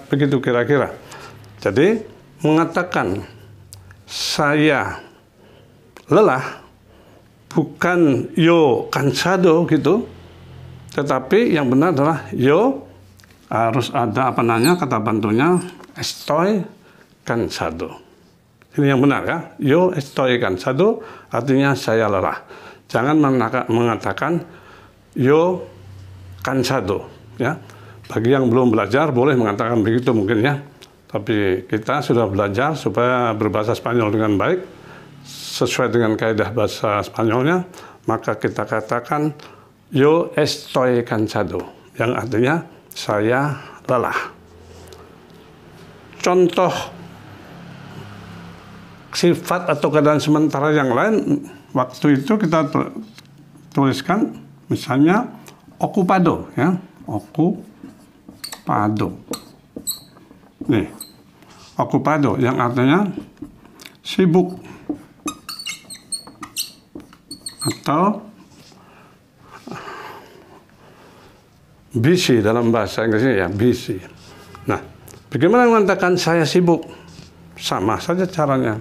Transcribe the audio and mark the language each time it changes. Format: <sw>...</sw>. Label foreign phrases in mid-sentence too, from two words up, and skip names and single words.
<id>Begitu kira-kira. Jadi mengatakan saya lelah bukan</id> <es>yo cansado</es> <id>gitu. Tetapi yang benar adalah yo harus ada kata bantunya</id> <es>estoy cansado.</es> <id>Ini yang benar ya.</id> <es>Yo estoy cansado</es> <id>artinya saya lelah. Jangan mengatakan</id> <es>yo cansado</es> <id>ya. Bagi yang belum belajar boleh mengatakan begitu mungkin ya. Tapi kita sudah belajar supaya berbahasa Spanyol dengan baik sesuai dengan kaidah bahasa Spanyolnya, maka kita katakan</id> <es>yo estoy cansado</es> <id>yang artinya saya lelah. Contoh sifat atau keadaan sementara yang lain waktu itu kita tuliskan misalnya ocupado ya, ocupado. Nih, ocupado yang artinya sibuk atau busy dalam bahasa Inggrisnya ya, busy. Nah, bagaimana mengatakan saya sibuk? Sama saja caranya.</id>